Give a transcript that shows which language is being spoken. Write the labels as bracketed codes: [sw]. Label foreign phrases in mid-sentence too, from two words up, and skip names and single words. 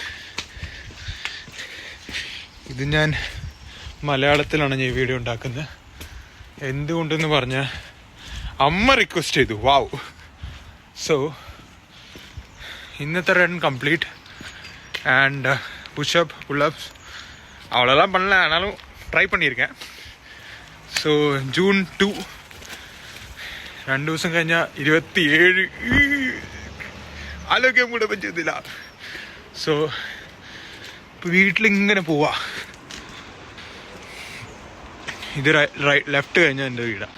[ml] ഇത് ഞാൻ മലയാളത്തിലാണ് ഞാൻ ഈ വീഡിയോ ഉണ്ടാക്കുന്നത്. എന്തുകൊണ്ടെന്ന് പറഞ്ഞാൽ അമ്മ റിക്വസ്റ്റ് ചെയ്തു. വാവ്. സോ ഇന്നത്തെ [en] run complete and pushup pullups [ta] அவ்வளோலாம் பண்ணல, ஆனாலும் ட்ரை பண்ணியிருக்கேன். [ml] ஸோ June 2, 2 ദിവസം കഴിഞ്ഞാൽ 27 ആലോചിക്കാൻ കൂടെ പറ്റുന്നില്ല. സോ വീട്ടിലിങ്ങനെ പോവാ. ഇത് ലെഫ്റ്റ് കഴിഞ്ഞാൽ എൻ്റെ വീടാണ്.